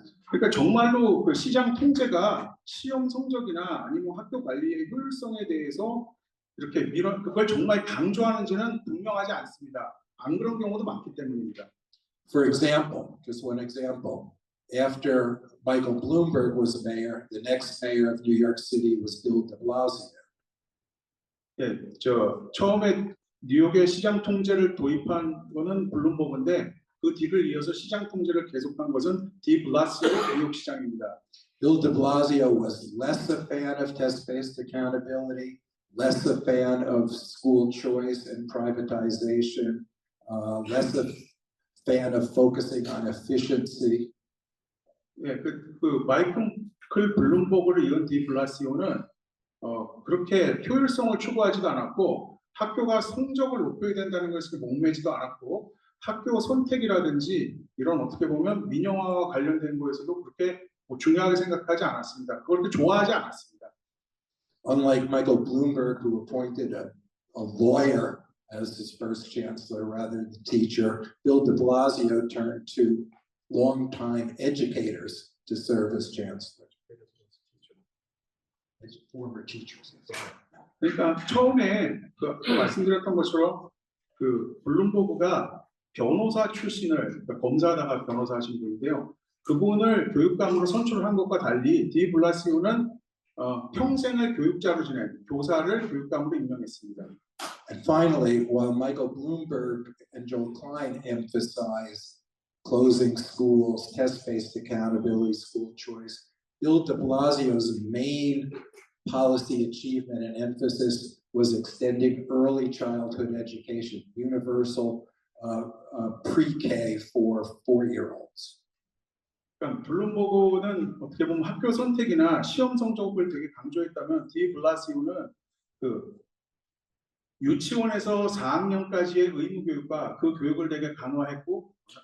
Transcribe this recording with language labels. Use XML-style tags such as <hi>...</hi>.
<ko>그러니까 정말로 그 시장 통제가 시험 성적이나 아니면 학교 관리의 효율성에 대해서 이렇게 그걸 정말 강조하는지는 분명하지 않습니다. 안 그런 경우도 많기 때문입니다.</ko> <en>For example, just one example, after Michael Bloomberg was mayor, the next mayor of New York City was Bill de Blasio.</en> <ko>예, 처음에 뉴욕의 시장 통제를 도입한 거는 블룸버그인데 그 뒤를 이어서 시장 통제를 계속한 것은 디 블라시오 뉴욕 시장입니다.</ko> <en>Bill de Blasio was less a fan of test-based accountability, less a fan of school choice and privatization, less a fan of focusing on efficiency.</en> <ko>예, 그 마이클 블룸버그를 이은 디 블라시오는 그렇게 효율성을 추구하지도 않았고 학교가 성적을 높여야 된다는 것을 목매지도 않았고 학교 선택이라든지 이런 어떻게 보면 민영화와 관련된 거에서도 그렇게 중요하게 생각하지 않았습니다. 그걸 그렇게 좋아하지 않았습니다.</ko> <en>Unlike Michael Bloomberg, who appointed a lawyer as his first chancellor rather than the teacher, Bill de Blasio turned to longtime educators to serve as chancellor. As former teachers.</en> <ko>그러니까 처음에 아까 말씀드렸던 것처럼 그 블룸버그가 변호사 출신을 그러니까 검사하다가 변호사 하신 분인데요. 그분을 교육감으로 선출한 것과 달리 디 블라시오는 평생을 교육자로 지낸 교사를 교육감으로 임명했습니다.</ko> <en>And finally, while Michael Bloomberg and Joel Klein emphasized closing schools, test-based accountability, school choice, Bill de Blasio's main policy achievement and emphasis was extending early childhood education, universal pre-K for 4-year-olds.</en> <ko>그러니까 블룸버그는 어떻게 보면 학교 선택이나 시험 성적을 되게 강조했다면 디 블라시오는 그 유치원에서 4학년까지의 의무 교육과 그 교육을 되게 강화했고</ko>